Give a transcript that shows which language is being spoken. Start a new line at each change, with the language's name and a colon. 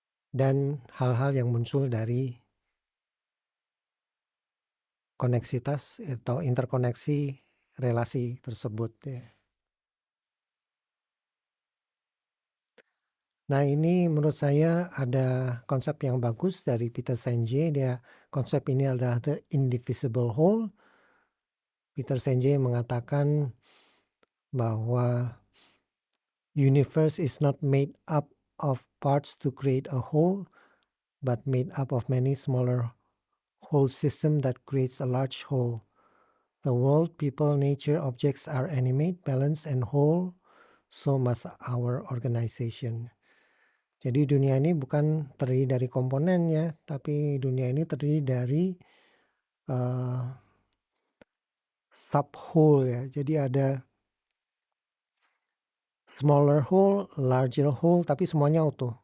Indonesian: dan hal-hal yang muncul dari koneksitas atau interkoneksi relasi tersebut ya. Nah ini menurut saya ada konsep yang bagus dari Peter Senge, konsep ini adalah the indivisible whole.
English: Peter Senge
Indonesian: mengatakan bahwa
English: universe is not made up of parts to create a whole, but made up of many smaller whole system that creates a large whole. The world, people, nature, objects are animate, balanced, and whole. So must our organization.
Indonesian: Jadi dunia ini bukan terdiri dari komponen ya, tapi dunia ini terdiri dari uh, sub whole ya. Jadi ada smaller whole, larger whole, tapi semuanya utuh.